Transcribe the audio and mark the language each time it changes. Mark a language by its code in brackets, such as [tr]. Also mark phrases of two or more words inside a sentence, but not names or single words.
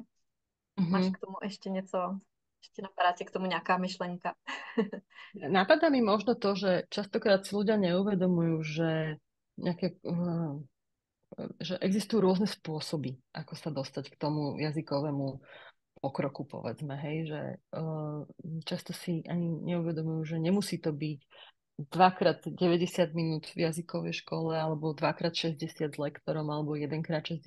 [cs] Máš k tomu ještě něco? Ještě napadá tě k tomu nějaká myšlenka? [sk] Napadá mi možno to, že častokrát si ľudia neuvedomujú, že existujú rôzne spôsoby, ako sa dostať k tomu jazykovému pokroku, povedzme, hej, že často si ani neuvedomujú, že nemusí to byť dvakrát 90 minút v jazykovej škole, alebo dvakrát 60 s lektorom, alebo jedenkrát 60.